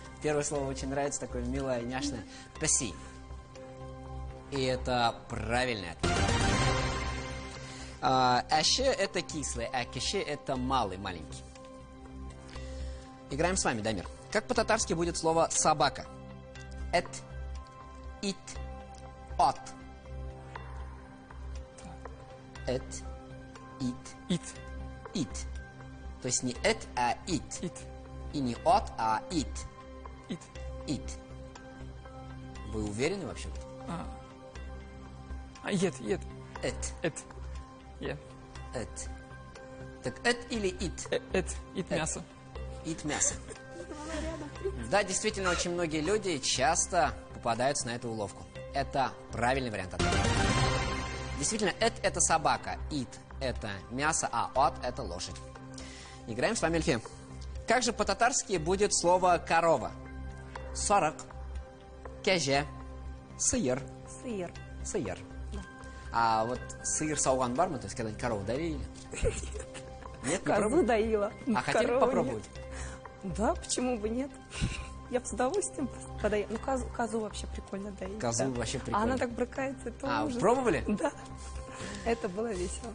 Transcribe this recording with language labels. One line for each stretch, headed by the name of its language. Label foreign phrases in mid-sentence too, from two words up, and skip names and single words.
Russian: Первое слово очень нравится, такое милое, няшное. Пси. И это правильный ответ. Эще это кислый, а кеше это малый, маленький. Играем с вами, Дамир. Как по-татарски будет слово собака?
Tatar: Эт, ит, от. Эт, ит,
Russian: Ит. ит. То есть не эт, а ит. Ит. И не от, а ит. Ит. Ит. Вы уверены вообще? Ет. Эт. Эт. Е. Эт. Так эт или ит? Ит мясо. Ит мясо. Да, действительно, очень многие люди часто попадаются на эту уловку. Это правильный вариант ответа. Действительно, эт это собака, ит это мясо, а от это лошадь. Играем с вами, Альфия. Как же по-татарски будет слово корова?
Tatar: Сорок, кеже, сыер.
Russian: Сыр. Сыер. Да. А вот
Tatar: сыр сауган бар ма?
Russian: То есть когда-нибудь корову доили? Нет, не Козу пробовали? доила. А хотели Корову попробовать? нет. Да, почему бы нет? Я бы с удовольствием подоела. Ну, козу вообще прикольно доить. Козу да. вообще прикольно. А она так брыкается, это ужас. Пробовали? Да. Это было весело.